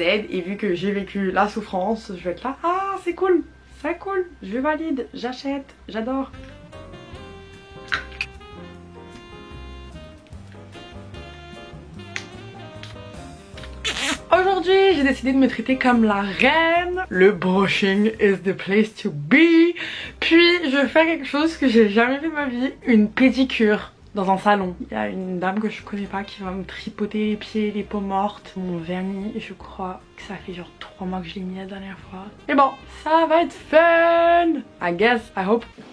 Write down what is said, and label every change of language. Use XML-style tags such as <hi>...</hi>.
<fr>Et vu que j'ai vécu la souffrance, je vais être là, ah c'est cool. C'est cool, je valide, j'achète, j'adore. Aujourd'hui, j'ai décidé de me traiter comme la reine.</fr> <en>Le brushing is the place to be.</en> <fr>Puis, je fais quelque chose que j'ai jamais fait de ma vie, une pédicure. Dans un salon, il y a une dame que je connais pas qui va me tripoter les pieds, les peaux mortes, mon vernis, et je crois que ça fait genre 3 mois que je l'ai mis la dernière fois. Mais bon, ça va être fun,</fr> <en>I guess, I hope.</en>